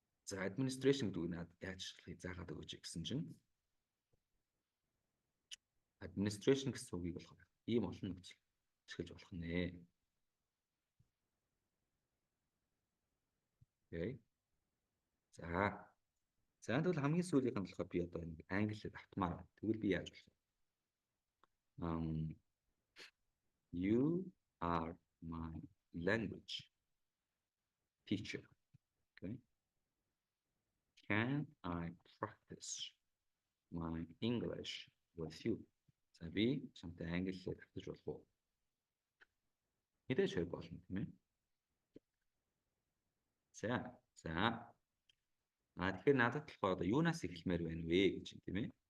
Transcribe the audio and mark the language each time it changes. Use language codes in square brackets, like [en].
[mn] За administration гэдэг нь яаж заагаад өгөөч гэсэн чинь administration гэсэн үгийг болохоор ийм олон нөхцөл ашиглаж болох нэ. Окей. За тэгвэл хамгийн сүүлийнх нь болохоор би одоо нэг англиар автмаар байна. Тэгвэл би яаж болох вэ? [en] You are my language teacher. Okay. Can I practice my English with you? [mn] За би чамтай англиар татаж болох уу? Мэдээж хэрэг болно тийм ээ. За. Тэгэхээр надад болохоор одоо юунаас эхлэмээр байна вэ гэж юм тийм ээ.